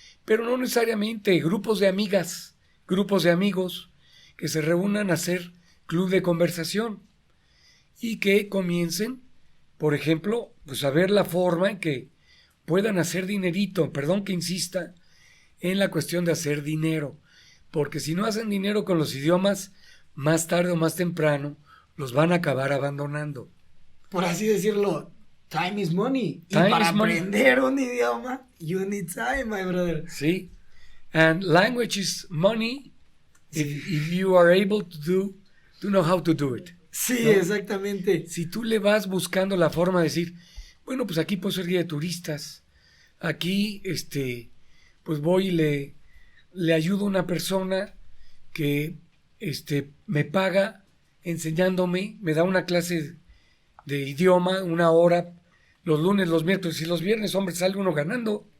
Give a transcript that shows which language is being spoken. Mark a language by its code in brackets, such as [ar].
[es] Pero no necesariamente grupos de amigas, grupos de amigos que se reúnan a hacer club de conversación y que comiencen, por ejemplo, pues a ver la forma en que puedan hacer dinerito, perdón que insista en la cuestión de hacer dinero, porque si no hacen dinero con los idiomas, más tarde o más temprano los van a acabar abandonando. Por así decirlo, [en] time is money. Time [es] y para [en] is money. [es] aprender un idioma, [en] you need time, my brother. Sí, and language is money if you are able to know how to do it. [es] Sí, ¿no? exactamente. Si tú le vas buscando la forma de decir, bueno, pues aquí puedo ser guía de turistas, aquí, pues voy y le ayudo a una persona que, me paga enseñándome, me da una clase de idioma, 1 hora, los lunes, los miércoles y los viernes, hombre, sale uno ganando